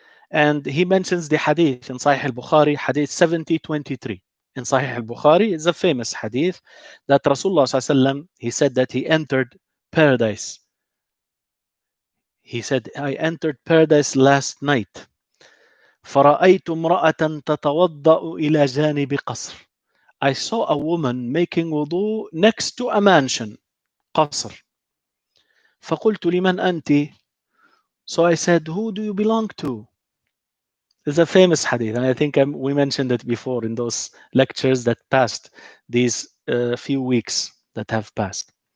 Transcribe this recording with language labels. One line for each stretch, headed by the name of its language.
English: And he mentions the hadith in Sahih al-Bukhari, hadith 7023. In Sahih al-Bukhari is a famous hadith that Rasulullah sallallahu he said that he entered paradise. He said, I entered paradise last night.
Arabic: فرأيت امرأة تتوضأ إلى جانب قصر.
English: I saw a woman making wudu next to a mansion, قصر.
Arabic: فقلت لمن أنت?
English: So I said, who do you belong to? It's a famous hadith, and I think we mentioned it before in those lectures that passed, these few weeks that have passed.